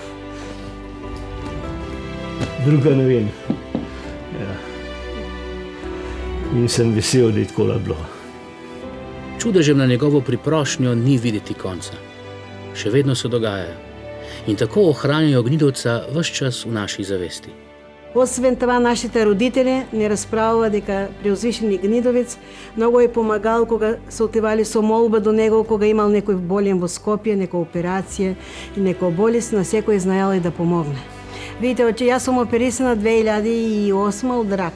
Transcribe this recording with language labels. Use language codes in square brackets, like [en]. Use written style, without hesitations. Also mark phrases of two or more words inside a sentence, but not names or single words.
[sl] Druga ne vem. Ja. In sem vesel, da je tako bilo. Čudežem na njegovo priprošnjo ni videti konca. Še vedno se dogajajo. In tako ohranjajo Gnidovca ves čas v naši zavesti. [mk] Освен това, нашите родители ни разправя дека Преузвишени Гнидовец много е помагал кога се отивали со молба до него, кога имал некој болен во Скопје, некоја операција и некоја болест, на секој знаел и да помогне. Видите, че јас сум оперисана 2008 од рак.